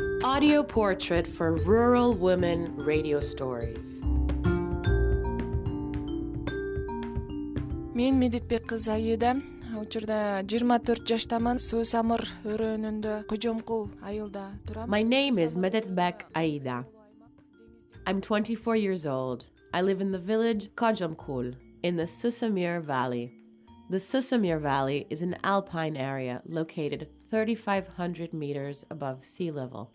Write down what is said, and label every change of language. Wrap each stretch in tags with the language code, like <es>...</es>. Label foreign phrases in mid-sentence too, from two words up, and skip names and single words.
<en>audio portrait for rural women radio stories.</en> <ky>Мен Medetbek Kyzy Aida. Учурда 24 жаштамын. Suusamyr өрөөнүндө Kojomkul айылда турам.</ky> <en>My name is Medetbek Aida. I'm 24 years old. I live in the village Kojomkul in the Suusamyr Valley. The Suusamyr Valley is an alpine area located 3,500 meters above sea level.</en>